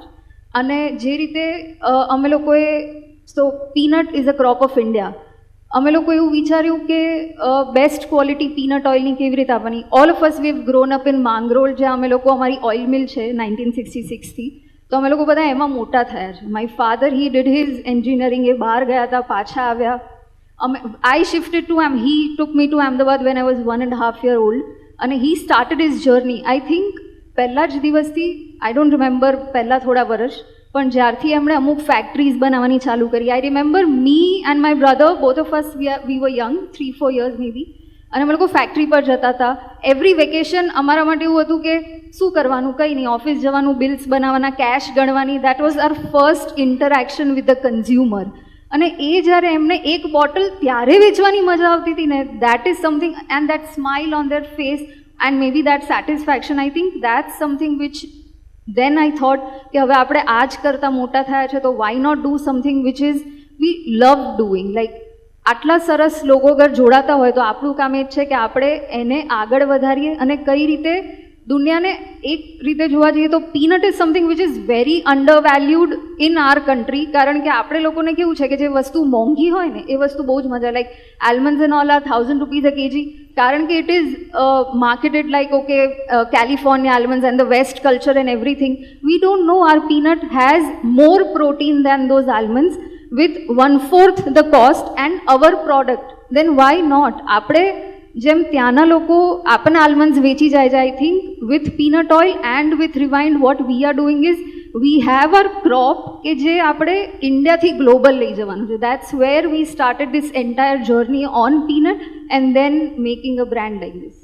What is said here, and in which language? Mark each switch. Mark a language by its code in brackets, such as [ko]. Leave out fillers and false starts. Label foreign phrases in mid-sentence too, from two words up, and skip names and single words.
[gu] અને જે રીતે અમે લોકોએ, [en] so peanut is a crop of India, [gu] અમે લોકો એવું વિચાર્યું કે [en] best quality peanut [gu] ઓઇલની કેવી રીતે આપવાની. [en] all of us we have grown up in [gu] માંગરોળ, જ્યાં અમે લોકો, અમારી [en] oil mill [gu] છે 1966થી, તો અમે લોકો બધા એમાં મોટા થયા છે. [en] my father he did his engineering, [gu] એ બહાર ગયા હતા, પાછા આવ્યા. [en] I shifted to he took me to Ahmedabad when I was 1.5 years old, and he started his journey. I think [gu] પહેલા જ દિવસથી, [en] I don't remember [gu] પહેલા થોડા વર્ષ, પણ જ્યારથી એમણે અમુક ફેક્ટરીઝ બનાવવાની ચાલુ કરી. [en] I remember me and my brother, both of us we were young, 3-4 years maybe, [gu] અને અમે લોકો ફેક્ટરી પર જતા હતા. [en] every vacation [gu] અમારા માટે એવું હતું કે શું કરવાનું, કંઈ નહીં, ઓફિસ જવાનું, બિલ્સ બનાવવાના, કેશ ગણવાની. [en] that was our first interaction with the consumer. [gu] અને એ જ્યારે એમને એક બોટલ ત્યારે વેચવાની મજા આવતી હતી ને, [en] that is something, and that smile on their face and maybe that satisfaction, I think that's something which then I thought [gu] કે હવે આપણે આ જ કરતાં મોટા થયા છે તો [en] why not do something which is we love doing. [gu] like આટલા સરસ લોકો અગર જોડાતા હોય તો આપણું કામ એ જ છે કે આપણે એને આગળ વધારીએ અને કઈ રીતે દુનિયાને એક રીતે જોવા જઈએ તો [en] peanut is something which is very under valued in our country, [gu] કારણ કે આપણે લોકોને કેવું છે કે જે વસ્તુ મોંઘી હોય ને એ વસ્તુ બહુ જ મજા, [en] like almonds and all are 1000 rupees a kg, [gu] કારણ કે [en] it is marketed like okay California almonds and the west culture and everything. we don't know our peanut has more protein than those almonds with 1/4 the cost and our product, then why not? [gu] આપણે જેમ ત્યાંના લોકો આપણને આલમંડ્સ વેચી જાય છે, [en] I think with peanut oil and with Rewind what we are doing is we have our crop [gu] કે જે આપણે ઇન્ડિયાથી ગ્લોબલ લઈ જવાનું છે. [en] that's where we started this entire journey on peanut and then making a brand like this.